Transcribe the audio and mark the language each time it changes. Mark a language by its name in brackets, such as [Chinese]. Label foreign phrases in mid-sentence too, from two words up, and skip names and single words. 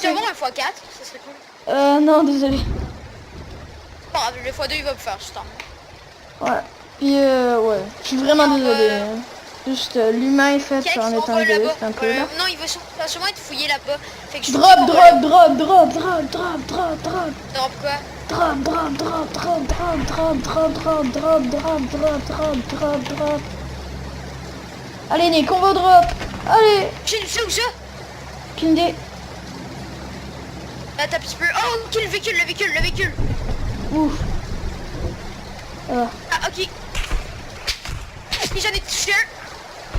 [French] C'est bon, un x4, ça serait cool. Non, désolé. Bon, le x2, il va me faire, je t'en. Ouais. Puis, ouais, je suis vraiment Et on désolé. va- Hein. Juste, l'humain est fait en on étant va égoïste là-bas. un peu, là. Non, il va sûrement être fouillé là-bas. Fait que je Drop, on va là. drop, drop, drop, drop, drop, drop, drop. Drop quoi? Drop, drop, drop, drop, drop, drop, drop, drop, drop, drop, drop, drop, drop, drop. Allez, Nick, on va au drop. Allez, J'ai une où ça? aucune idée. Attends un petit peu. Oh, ok, le véhicule. Ouf. Ah, ok. Et j'en ai touché un.